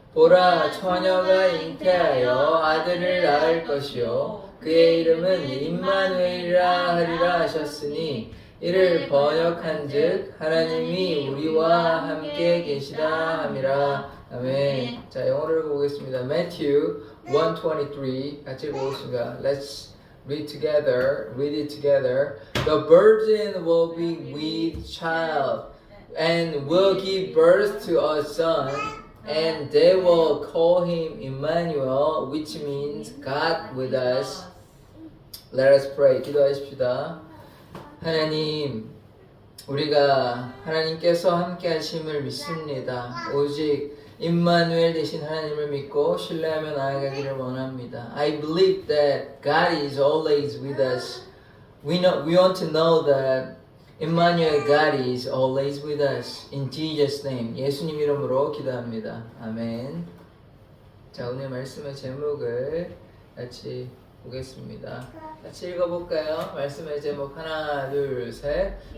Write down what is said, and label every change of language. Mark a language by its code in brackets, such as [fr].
[ko] 보라, 처녀가 잉태하여 아들을 낳을 것이요 그의 이름은 임마누엘이라 하리라 하셨으니 이를 번역한즉 하나님이 우리와 함께 계시다 함이라. 아멘. 자, 영어로 보겠습니다. Matthew 1:23 같이 보겠습니다. [en] Let's read it together. The virgin will be with child and will give birth to a son, and they will call him Emmanuel, which means God with us. Let us pray. [ko] 기도하십시다. 하나님, 우리가 하나님께서 함께 하심을 믿습니다. 오직 임마누엘 되신 하나님을 믿고 신뢰하며 나아가기를 원합니다. [en] I believe that God is always with us. We want to know that Emmanuel, God is always with us. In Jesus' name. [ko] 예수님 이름으로 기도합니다. 아멘. 자, 오늘 말씀의 제목을 같이 보겠습니다. 같이 읽어볼까요? 말씀의 제목 하나, 둘, 셋.